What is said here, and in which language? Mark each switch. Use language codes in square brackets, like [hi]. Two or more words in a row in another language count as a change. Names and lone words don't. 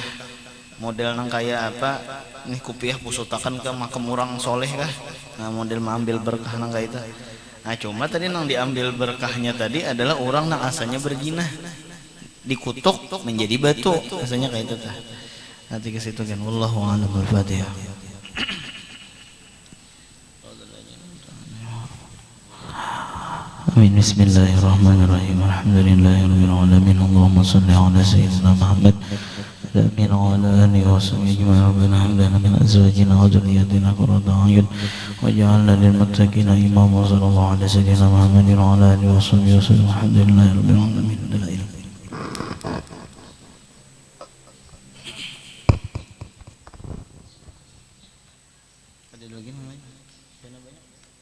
[bjn] Model nang kayak apa? Nih kupiah pusutakan ke makam orang soleh kah? Nah, model mengambil berkah nang kayak itu. Nah, cuma tadi nang diambil berkahnya tadi adalah orang nang asalnya berjinah, dikutuk menjadi batu, asalnya kayak itu tah. Nanti ke situ kan. [ar] والله أعلم بالصواب. آمين. بسم الله الرحمن الرحيم. الحمد لله رب العالمين. اللهم صل على سيدنا محمد آمين وعلى آله وصحبه أجمعين. ربنا هب لنا من أزواجنا وذرياتنا قرة أعين واجعلنا للمتقين إماما. وصلى الله على سيدنا محمد وعلى آله وصحبه وسلم. الحمد لله رب العالمين. [bjn] Ada lagi namanya?